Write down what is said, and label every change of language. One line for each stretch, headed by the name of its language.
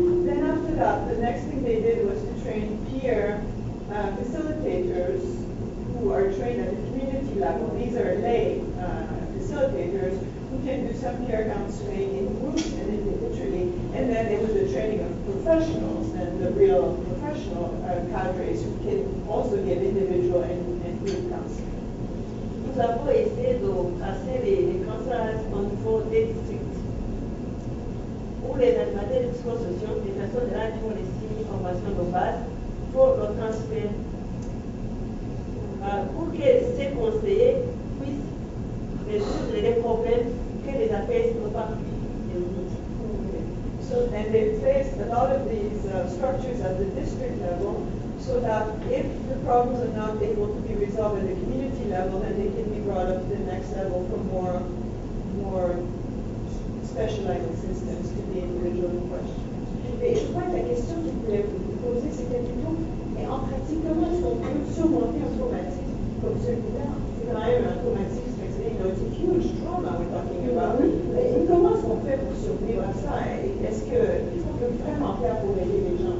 English: Then after that, the next thing they did was to train peer facilitators who are trained at the community level. These are lay facilitators who can do some peer counseling in groups and individually. And then there was the training of professionals and the real professional cadres who can also give individual and group counseling.
French: Nous avons essayé de casser les cancers au niveau des districts, où les animateurs psychosociaux, les personnes là qui ont les 6 formations de base, pour le transfert, pour que ces conseillers puissent résoudre les problèmes que les APS ne peuvent pas résoudre.
English: So, and they placed a lot of these structures at the district level so that if the problems are not able to be resolved at the community level, then they can be brought up to the next level for more specialized assistance to the individual in question.
French: Et je crois que la question que je voulais vous poser, c'était plutôt Et en pratique, comment est-ce qu'on peut surmonter un traumatisme comme celui-là? C'est quand même un traumatisme,
English: it's a huge trauma we're talking about.
French: Et comment est-ce qu'on fait pour survivre à ça? Est-ce qu'on peut vraiment faire pour aider les gens?